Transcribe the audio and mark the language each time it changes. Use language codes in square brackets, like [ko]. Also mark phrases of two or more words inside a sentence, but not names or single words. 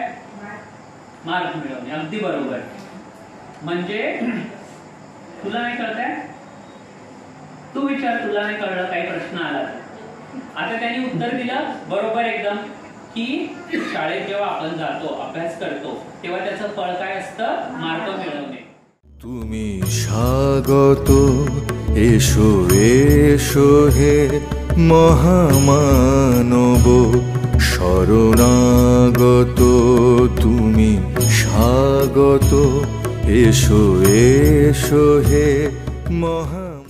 [mr] मार्क मिळवणे. अगदी बरोबर. म्हणजे तुला नाही कळतंय? तू विचार, तुला नाही कळलं, काही प्रश्न आला आता त्यांनी उत्तर दिलं बरोबर एकदम की शाळेत जेव्हा आपण जातो अभ्यास करतो तेव्हा त्याचं फळ काय असतं? मार्क मिळवणे. [bn] তুমি স্বাগত এসো এসো হে মহামানব শরণাগত তুমি স্বাগত এসো এসো হে মহা